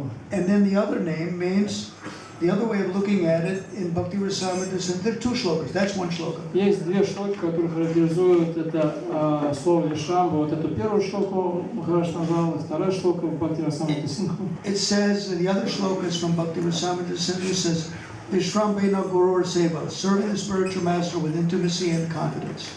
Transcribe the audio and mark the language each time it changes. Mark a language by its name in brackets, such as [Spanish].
[English] And then the other name means, the other way of looking at it in Bhakti Vishrambha Mадхава, there are two shlokas. That's one shloka. [Russian] Есть две шлоки, которые характеризуют это слово Вишрамба. Вот эту первую шлоку Махарадж назвал, вторая шлока в Бхакти Вишрамбха Мадхава. [English] It says, the other shloka is from Bhakti Vishrambha Mадхава, it says, [Sanskrit] Vishrambeena Gurur Seva, [English] serving the spiritual master with intimacy and confidence.